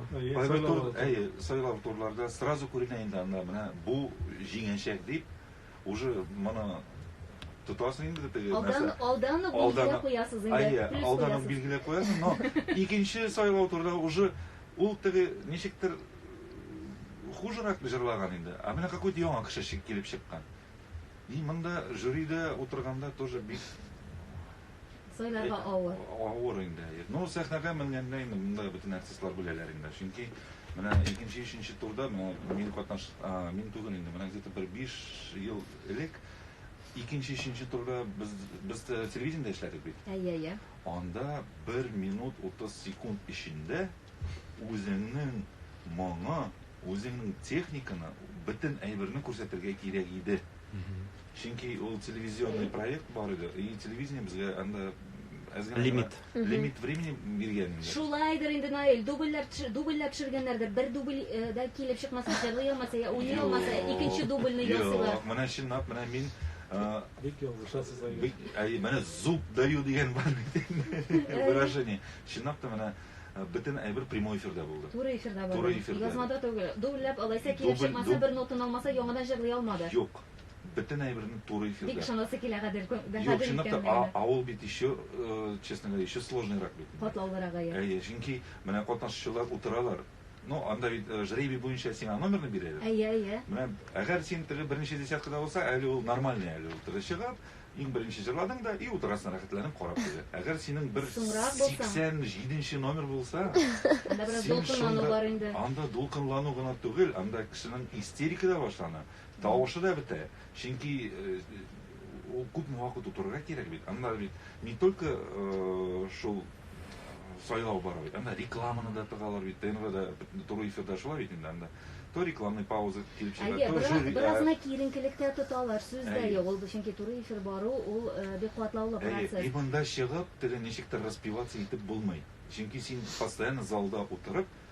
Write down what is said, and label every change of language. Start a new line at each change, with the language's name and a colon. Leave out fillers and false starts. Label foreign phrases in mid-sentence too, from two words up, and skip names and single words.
Tatar: Сайлау турларда сразу күренә инде анда менә бу җиңәчәк дип уже моны тотасың инде теге алдан билгеләп куясыз инде. Алдан билгеләп куясың, но икенче сайлау турда уже ул теге ничектер хужырак җырлаган инде. А менә какой-то яңа кеше килеп чыккан. И монда жюрида утырганда тоже бик сайларга авыр. Авыр инде. Ну, сәхнәгә менгәндә инде монда бөтен артистлар беләләр инде. Чөнки менә икенче, өченче турда менә мин түгел инде. Менә где-то 5 ел элек икенче, өченче турда без телевидениедә эшләдек бит. Әйе. Анда 1 минут 30 секунд эчендә үзеңнең моңа, үзеңнең техниканы, бөтен әйберне күрсәтергә кирәк иде. Чөнки ул
Russian: телевизионный проект
Tatar: бар иде.
Russian: И телевидение
Tatar: безгә анда лимит времени биргән инде. Шулайдыр инде Наил, дубльләп төшергәннәрдер. Бер дубльдә килеп чыкмаса, җырлый алмаса, я уйный алмаса, икенче дубльне ясыйлар. Менә чынлап, менә мин бик ялгышасыз. Менә
Russian: зуб даю
Tatar: дигән бар бит. Выражение. Чынлап та менә бөтен әйбер прямой эфирда булды. Туры эфирда булды. Язмада түгел. Дубльләп алайса килеп чыкмаса, бер нотаны алмаса, яңадан җырлый алмады. Юк. Бөтен әйберне туры эфирда. Бик шунысы килә гадел. Юк, чынлап та авыл бит
Russian: еще, честно говоря, еще
Tatar: сложныйрак бит. Катлаулырак ая. Чөнки менә катнашучылар утыралар. Ну, анда бит жребий буенча сиңа номерны бирәләр. Әйе. Менә әгәр син теге беренче десяткада булса, әле ул нормальный, әле ул туры чыгып, иң беренче җырладың да, и утырасың рәхәтләнеп карап куя. Әгәр синең бер 87нче номер булса, анда бераз дулкынлану бар инде. Анда дулкынлану гына түгел, анда кешенең истерика да башлана. Тавышы да бетә. Чөнки ул күп вакыт утырырга кирәк бит. Анда бит
Russian: не только
Tatar: шул сайлау бар бит. Анда рекламаны да тыгалар бит. ТНВда туры эфирда шулай бит инде анда.
Russian: То рекламный пауза
Tatar: килеп чыга, то жюри. Беразна киеренкелектә тоталар, сүздә юк. Ул чөнки туры эфир бару, ул бик катлаулы процесс. И монда чыгып, теге ничектер распеваться итеп булмый. Чөнки син постоянно залда утырып,